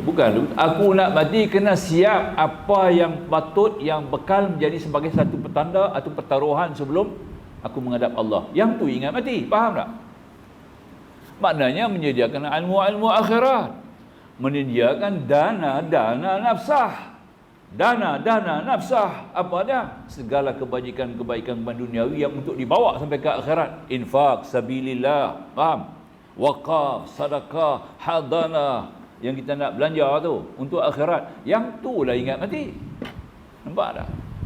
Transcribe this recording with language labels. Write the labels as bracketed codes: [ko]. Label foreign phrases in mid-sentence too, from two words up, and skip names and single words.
[ms] Bukan lagu tu. Aku nak mati kena siap apa yang patut, yang bekal menjadi sebagai satu petanda atau pertaruhan sebelum aku menghadap Allah. Yang tu ingat mati. Faham tak? Maknanya menyediakan ilmu-ilmu akhirat, menyediakan dana-dana nafsah. Dana-dana nafsah apa dia? Segala kebaikan-kebaikan duniawi yang untuk dibawa sampai ke akhirat. Infak sabilillah, faham? Waqaf, sedekah, hadanah yang kita nak belanja tu untuk akhirat. Yang tu lah ingat mati. Nampak tak?